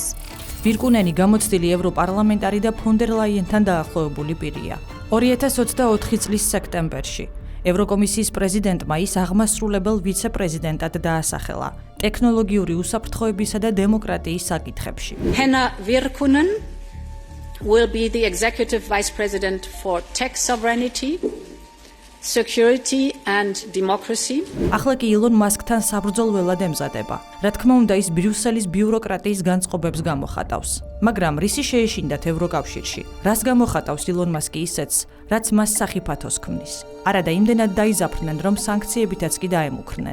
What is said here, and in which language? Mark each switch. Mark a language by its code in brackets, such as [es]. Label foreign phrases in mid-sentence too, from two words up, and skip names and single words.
[ka] ვირკუნენი გამოცდილი ევროპარლამენტარი და ფონ დერ ლაიენთან დაახლოებული პირია. 2024 წლის სექტემბერში ევროკომისიის პრეზიდენტმა ის აღმასრულებელ ვიცე-პრეზიდენტად დაასახელა ტექნოლოგიური უსაფრთხოებისა და დემოკრატიის საკითხებში. [en] Henna Virkunen will be the executive vice president for tech sovereignty, security and democracy. [ka] ახლა კი ილონ მასკთან საბრძოლველად ემზადება. რა თქმა უნდა, ის ბრიუსელის ბიუროკრატიის განწყობებს გამოხატავს. მაგრამ რისი შეეშინდათ ევროკავშირში? რას გამოხატავს ილონ მასკი ისეთს, რაც მას სახიფათოს ქმნის? არადა იმდენად დაიზაფრნენ, რომ სანქციებითაც კი დაემუქრნენ.